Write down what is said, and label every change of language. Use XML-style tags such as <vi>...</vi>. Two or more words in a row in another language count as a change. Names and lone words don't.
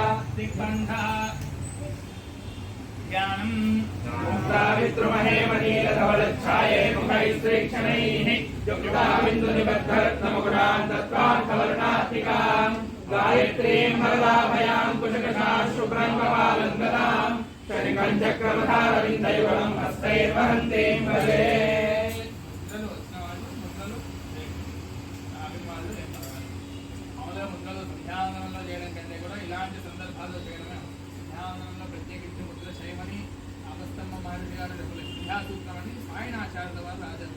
<sa>ज्ञानम् मुक्ताविद्रुमहेमनीलधवलच्छाये मुखैस्त्रीक्षणैः युक्ताबिन्दुनिबद्धरत्नमुकुटान् तत्त्वार्थवर्णात्मिकाम् गायत्रीं वरदाभयां कुशकशाश्रुभ्रं कपालङ्गदाम् शनिकं चक्रमधारविन्दयुगलं हस्तैर्वहन्तीं भजे।</sa> <te>ఇలాంటి సందర్భాల్లో చేయడమే ధ్యానంలో ప్రత్యేకించి ముద్ర చేయమని ఆపస్తమ్మ మహర్షి గారు సంధ్యాసూత్రం అని సాయణాచార్యుల వారు రాశారు.</te>